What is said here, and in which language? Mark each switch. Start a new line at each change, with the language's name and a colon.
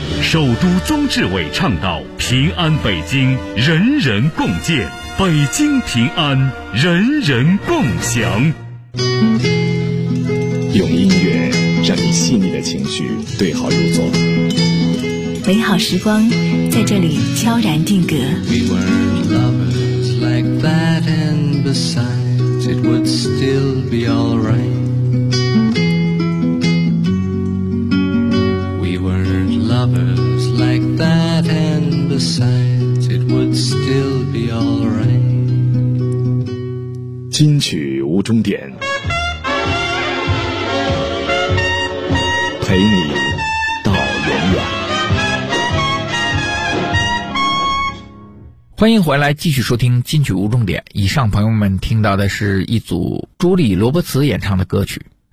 Chinese: 首都宗志伟倡导平安北京人人共建，北京平安人人共享。用音乐让你细腻的情绪对号入座，美好时光在这里悄然定格。
English: We were lovers like that, and besides it would still be alright. We were lovers like that, and besides it would still be alright.
Chinese: 金曲无终点，陪你到永远。欢迎回来继续收听金曲无终点。以上朋友们听到的是一组朱莉·罗伯茨演唱的歌曲。